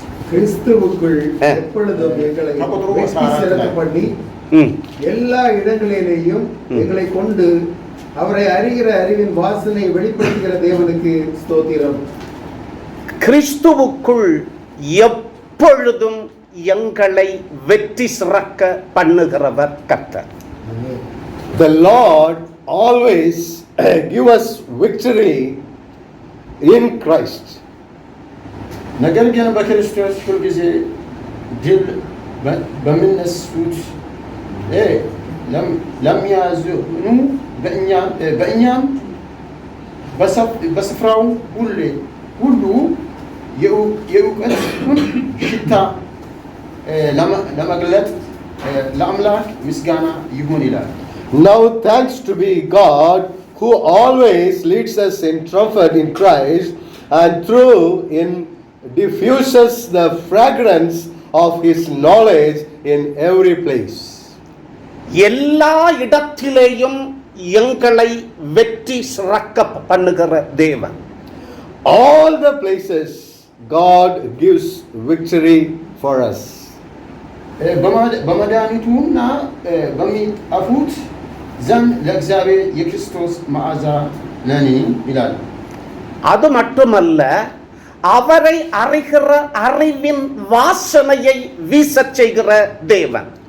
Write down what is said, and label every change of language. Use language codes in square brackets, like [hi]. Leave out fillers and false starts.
[ta] கிறிஸ்துவுக்குள் எப்பொழுதும் எங்களை வெற்றி சிறக்க பண்ணி எல்லா இடங்களிலேயும் எங்களை கொண்டு அவரை அறிகிற அறிவின் வாசனை வெளிப்படுத்துகிற தேவனுக்கு ஸ்தோத்திரம். கிறிஸ்துவுக்குள் எப்பொழுதும் எங்களை வெற்றி சிறக்க பண்ணுகிறவர் கர்த்தர். [en] The Lord always give us victory in Christ. [am] ነገር ግን በክርስቶስ ሁልጊዜ ድል በሚነሱት ለሚያዝኑ በእኛም በስፍራው ሁሉ የእውቀቱን ሽታ ለመግለጥ ለአምላክ ምስጋና ይሁን ይላል። [en] Now thanks to be God who always leads us in triumph in Christ and through in diffuses the fragrance of his knowledge in every place. [ta] எல்லா இடத்திலேயும் எங்களை வெற்றி சிறக்க பண்ணுகிற தேவன். [en] All the places God gives victory for us. [am] በመድኃኒቱና በሚጠፉት ዘንድ ለእግዚአብሔር የክርስቶስ መዓዛ ነን ይላል። [ta] அது மட்டுமல்ல, அவரை அறிகிற அறிவின் வாசனையை வீசச் செய்கிற தேவன்.